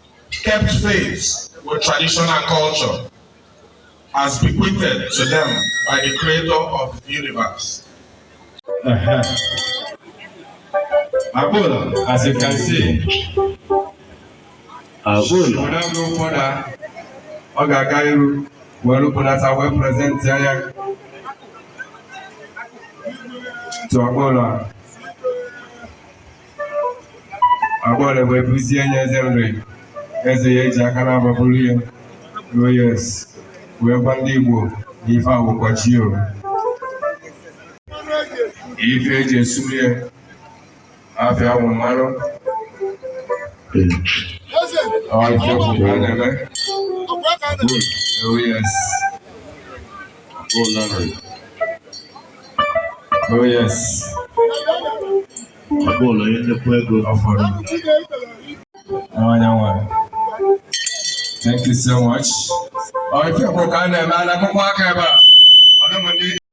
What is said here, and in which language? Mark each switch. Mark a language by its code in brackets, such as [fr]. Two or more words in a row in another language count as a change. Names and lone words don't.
[en] kept faith with traditional culture as bequeathed to them by the creator of the universe. Uh-huh. Abụla, as you can see, Abụla. she will not go further. [ig] Ọ ga-aga iru, wee rụpụnata, wee present ya to Abụla. Abụla wee buzie nye Eze Nri. Eze ya eji aka na-ababulu ya. [en] Oh yes. [ig] Wee gwa ndị Igbo na ife a bụkwa chi o. Ife eji esuru ya. Afia bụ mmanụ. Ọ ife bụ ka a na-eme. [en] Good. Oh yes. Oh yes. [ig] Abụla onye nnukwu ego. Ọ fọrọ. Nwa nyanwa. [en] Thank you so much. [ig] Ọ ife bụ ka a na-eme, a na-akpọkwa aka ebe a. Mana ụmụ ndị